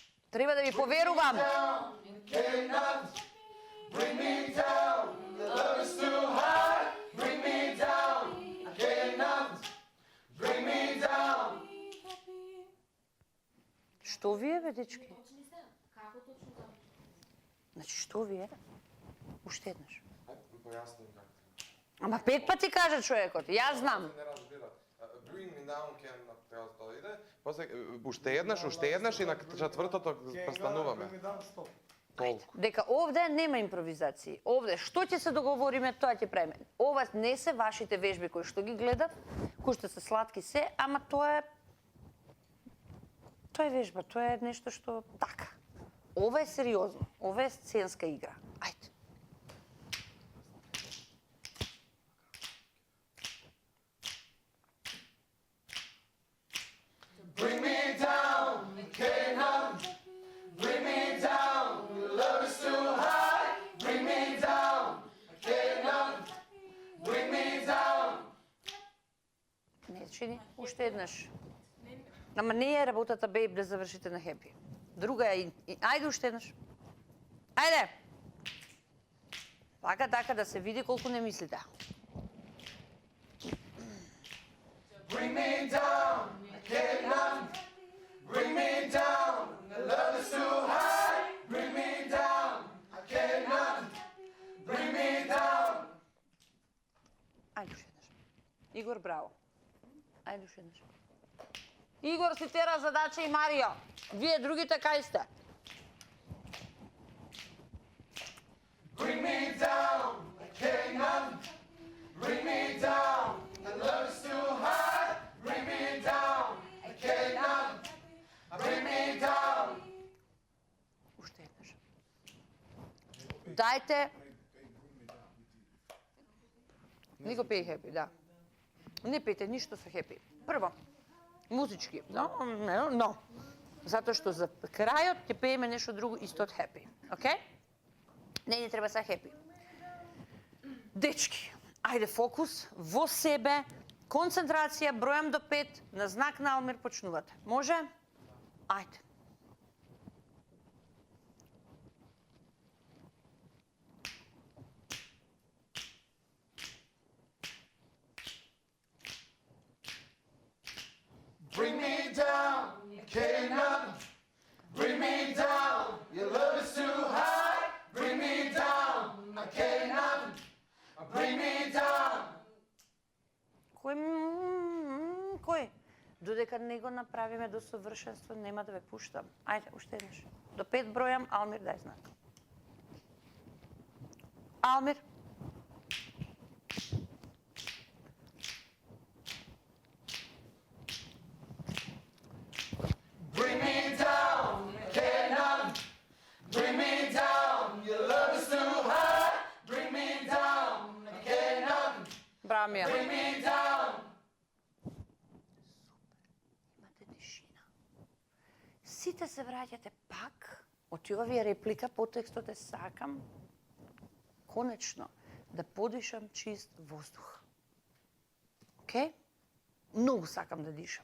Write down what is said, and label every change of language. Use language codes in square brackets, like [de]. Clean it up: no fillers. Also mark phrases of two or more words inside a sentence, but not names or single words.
[mk] Треба да ви поверувам. [en] Bring me down, your love is too high. Bring me down, I can't enough. Bring me down. [mk] Што ви е, бе, дечки? Како точно да? Значи, што ви е? Уште еднаш. Појасним како. Ама 5 пати кажа човекот, јас знам. Не разбира. [en] Bring me down, can't enough. [mk] Треба да иде. После уште еднаш и на четвртото престануваме. Толку. Дека овде нема импровизации. Овде што ќе се договориме, тоа ќе правиме. Ова не се вашите вежби кои што ги гледат, кои што се сладки се, ама тоа е вежба, тоа е нешто што така. Ова е сериозно, ова е сценска игра. Ајде. [en] Bring me down, can't enough. Bring me down, your love is too high. Bring me down, can't enough. Bring me down. [mk] Не чини, уште еднаш. Ама не е работата, бейб, да завршите на хепи. Друга е... Ајде уште еднаш. Ајде! Така да се види колку не мислите. [en] Bring me down, can't enough. Bring me down, your love is too high. Bring me down, I can't enough. Bring me down. [mk] Ајде уште еднаш. Игор, браво. Ајде уште еднаш. Игор си тера задача и Марио. Вие другите кај сте? [en] Bring me down, I can't enough. Bring me down, the love is too high. Bring me down, I can't enough. Bring me down. [mk] Уште еднаш. Дајте... Не го пеј хепи, да. Не пејте ништо со хепи. Прво, музички, но. Затоа што за крајот ќе пееме нешто друго исто од хепи. Океј? Не треба са хепи. Дечки, ајде фокус во себе, концентрација, бројам до 5, на знак на Алмир почнувате. Може? Ајде. [en] Bring me down, can't enough. Bring me down, your love is too high. Bring me down, I can't enough. Bring me down. [mk] Кој? Додека не го направиме до совршенство, нема да ве пуштам. Ајде, уште еднаш. До 5 бројам, Алмир дај знак. Алмир. [en] Bring me down, can't enough. Bring me down, your love is too high. Bring me down, I can't enough. [mk] Браво, Мија. [en] Bring me down. [mk] Имате тишина. Сите се враќате пак, од овие реплика, потекстот е сакам, конечно, да подишам чист воздух. Океј? Многу сакам да дишам.